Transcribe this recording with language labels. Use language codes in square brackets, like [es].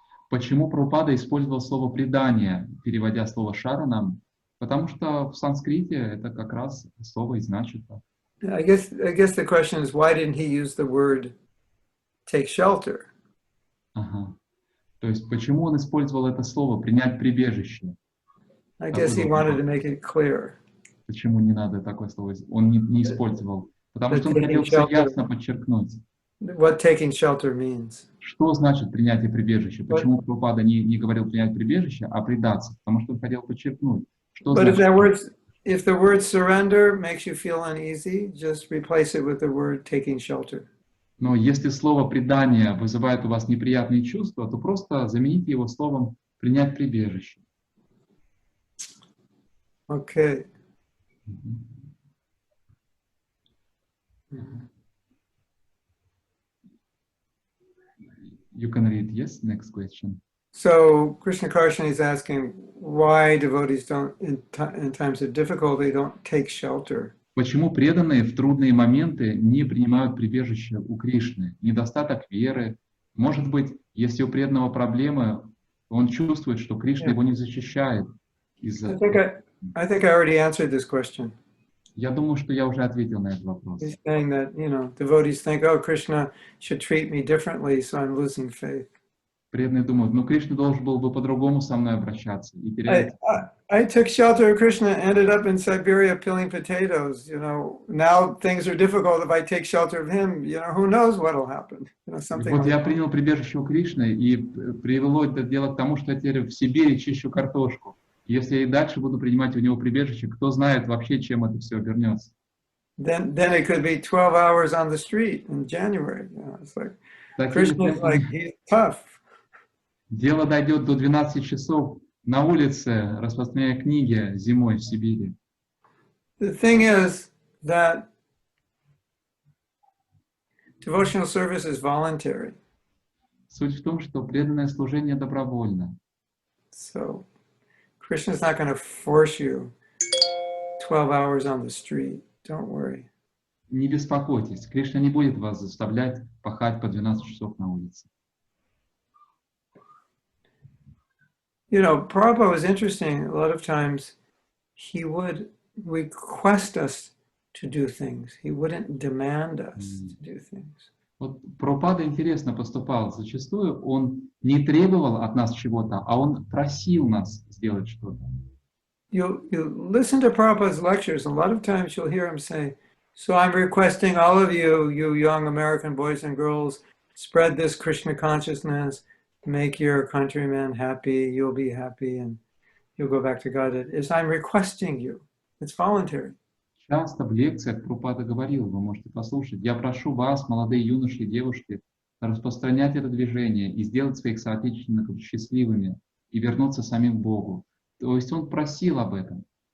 [ru] Почему Прабхупада использовал слово «предание», переводя слово «шаранам»? Потому что в санскрите это как раз слово и значит. [en] I guess the question is, why didn't he use the word take shelter? [ru] Ага. То есть почему он использовал это слово «принять прибежище»? [en] I guess he wanted to make it clear. [ru] Почему не надо такое слово? Он не использовал. Потому что он хотел все ясно подчеркнуть. [en] What taking shelter means. [ru] Что значит принятие прибежища? Почему Прабхупада не говорил принять прибежище, а предаться? Потому что он хотел подчеркнуть, что [en] But [ru] значит... [en] if the word surrender makes you feel uneasy, just replace it with the word taking shelter. [ru] Но если слово «предание» вызывает у вас неприятные чувства, то просто замените его словом «принять прибежище». [en] Okay. You can read, yes? Next question. So Krishna Karshana is asking why devotees don't, in times of difficulty, don't take shelter. [ru] Почему преданные в трудные моменты не принимают прибежище у Кришны? Недостаток веры. Может быть, если у преданного проблемы, он чувствует, что Кришна его не защищает. [en] I think I already answered this question. [ru] Я думаю, что я уже ответил на этот вопрос. [en] He's saying that, devotees think, oh, Krishna should treat me differently, so I'm losing faith. [ru] Преданные думают, ну Кришна должен был бы по-другому со мной обращаться. И теряют. [en] I took shelter of Krishna, ended up in Siberia peeling potatoes. Now things are difficult. If I take shelter of him, who knows what will happen? Something. [ru] Вот я принял прибежище у Кришны, и привело это дело к тому, что я теперь в Сибири чищу картошку. Если я и дальше буду принимать у него прибежище, кто знает вообще, чем это все обернется. [en] Then it could be 12 hours on the street in January. It's like Krishna is like, he's tough. [ru] Дело дойдет до 12 часов на улице, распространяя книги зимой в Сибири. [en] The thing is that devotional service is voluntary. [ru] Суть в том, что преданное служение добровольно. [en] So Krishna is not going to force you 12 hours on the street. Don't worry. [ru] Не беспокойтесь, Кришна не будет вас заставлять пахать по 12 часов на улице. [en] Prabhupada was interesting. A lot of times he would request us to do things. He wouldn't demand us to do things. [ru] Вот Прабхупада интересно поступал. Зачастую он не требовал от нас чего-то, а он просил нас сделать что-то. [en] You listen to Prabhupada's lectures, a lot of times you'll hear him say, so I'm requesting all of you young American boys and girls, spread this Krishna consciousness, make your countrymen happy, you'll be happy, and you'll go back to God. I'm requesting you. It's voluntary. [ru] Часто в лекциях Прабхупада говорил, вы можете послушать, я прошу вас, молодые юноши и девушки, распространять это движение и сделать своих соотечественников счастливыми и вернуться самим к Богу. То есть он просил об этом.